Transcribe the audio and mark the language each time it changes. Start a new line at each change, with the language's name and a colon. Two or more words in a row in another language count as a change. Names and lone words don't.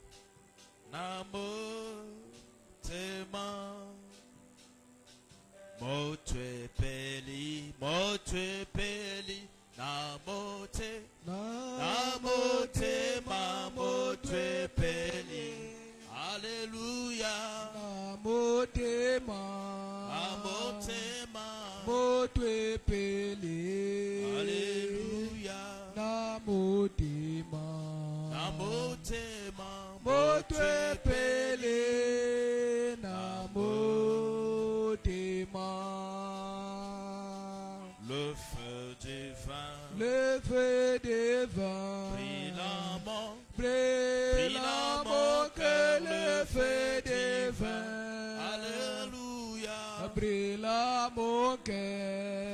Lingala: Namotema. Motu peli. Motu peli. Namote. Namotema. Motu peli. Alléluia. Namotema. Namotema. Motwe pele. Alléluia. Namotema. Namotema. Motwe pele. Namotema.
French: Le feu divin. Le feu divin. Brille dans mon. Brille dans mon cœur, le feu divin. Alléluia. Brille dans mon cœur.